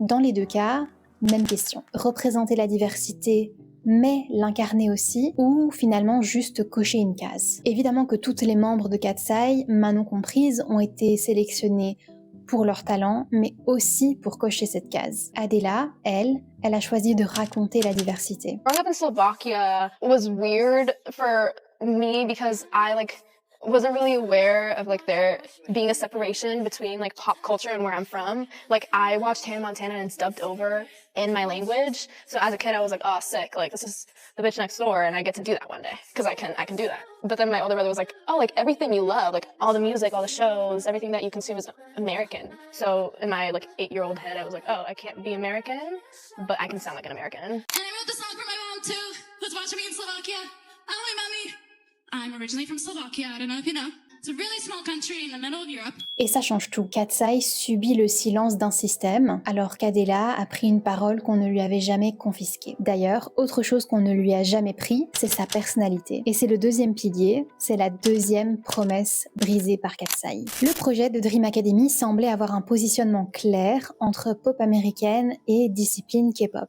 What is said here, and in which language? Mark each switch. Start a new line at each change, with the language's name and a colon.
French: Dans les deux cas, même question. Représenter la diversité, mais l'incarner aussi, ou finalement juste cocher une case. Évidemment que toutes les membres de Katseye, Manon comprise, ont été sélectionnés pour leur talent, mais aussi pour cocher cette case. Adela, elle a choisi de raconter la diversité.
English: Growing up in Slovakia was weird for me because I wasn't really aware of there being a separation between pop culture and where I'm from. I watched Hannah Montana and it's dubbed over in my language. So as a kid I was like, oh sick, this is the bitch next door and I get to do that one day because I can do that. But then my older brother was like, oh, everything you love, all the music, all the shows, everything that you consume is American. So in my 8-year-old head I was like, oh, I can't be American, but I can sound like an American. And I wrote the song for my mom too, who's watching me in Slovakia. Ahoy, mommy! I'm originally from Slovakia, I don't know if you know. It's a really small country in the middle of Europe.
French: Et ça change tout. Katseye subit le silence d'un système, alors qu'Adela a pris une parole qu'on ne lui avait jamais confisquée. D'ailleurs, autre chose qu'on ne lui a jamais pris, c'est sa personnalité. Et c'est le deuxième pilier, c'est la deuxième promesse brisée par Katseye. Le projet de Dream Academy semblait avoir un positionnement clair entre pop américaine et discipline K-pop.